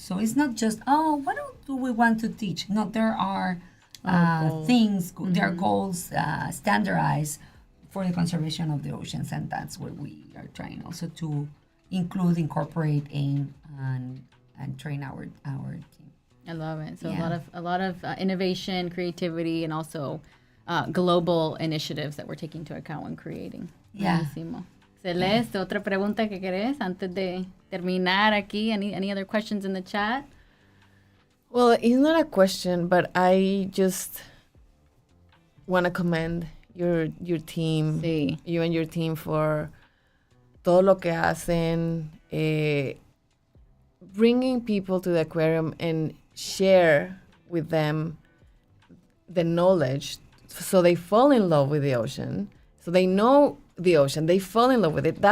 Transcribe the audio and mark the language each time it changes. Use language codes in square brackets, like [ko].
[en] So it's not just, what do we want to teach? No, there are things, there are goals standardized for the conservation of the oceans, and that's what we are trying also to incorporate in and train our team. I love it. So a lot of innovation, creativity, and also global initiatives that we're taking into account when creating. Yeah. [es] Buenísimo. Celeste, otra pregunta que querés antes de terminar aquí? [en] Any other questions in the chat? Well, it's not a question, but I just want to commend your team, [es] Sí. [en] you and your team, for todo lo que hacen, bringing people to the aquarium and share with them the knowledge so they fall in love with the ocean, so they know the ocean, they fall in love with it.